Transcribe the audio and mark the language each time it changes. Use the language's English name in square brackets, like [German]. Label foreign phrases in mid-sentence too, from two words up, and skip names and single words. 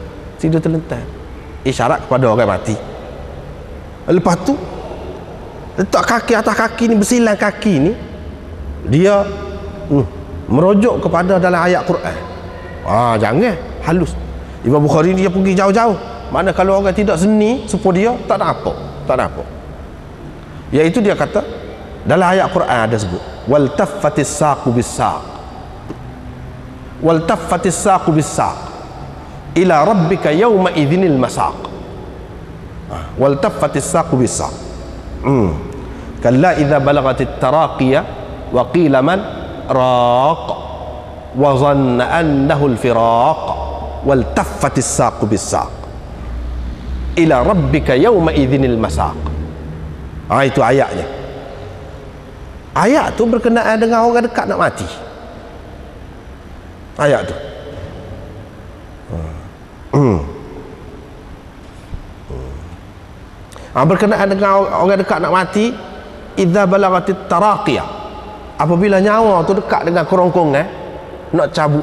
[Malay] Tidur terlentang isyarat kepada orang mati. Lepas tu letak kaki atas kaki ni, bersilang kaki ni, dia merujuk kepada dalam ayat Quran. Jangan halus. Imam Bukhari ni dia pergi jauh-jauh. Mana kalau orang tidak seni sepo dia tak ada apa, tak ada apa. Iaitu dia kata dalam ayat Quran ada sebut [Arabic] والتفت الساق بالساق والتفت الساق بالساق إلى ربك يومئذ المساق. والتفت الساق بالساق. كلا إذا بلغت التراقي وقيل من راق وظن أنه الفراق والتفت الساق بالساق إلى ربك يومئذ المساق. [Malay] Itu ayatnya. Ayat tu berkenaan dengan orang dekat nak mati. Ayat tu. Berkenaan dengan orang dekat nak mati, [Arabic] إذا بلغت التراقي, [Malay] apabila nyawa tu dekat dengan kerongkongan nak cabut.